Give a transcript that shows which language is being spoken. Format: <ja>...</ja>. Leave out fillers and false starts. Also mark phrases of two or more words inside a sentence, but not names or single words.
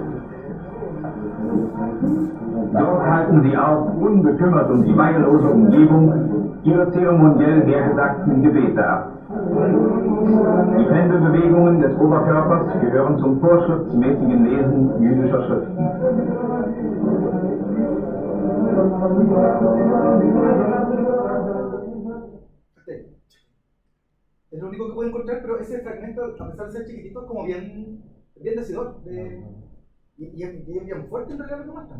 <de>Dort halten sie auch, unbekümmert um die weillose Umgebung, ihre zeremoniell hergesagten Gebete ab. Die Pendelbewegungen des Oberkörpers gehören zum vorschriftsmäßigen Lesen jüdischer Schriften.</de> <es>Es lo único que puedo encontrar, pero ese fragmento, a pesar de ser chiquitito, es como bien decidor. Y es bien fuerte en realidad lo que muestran.</es>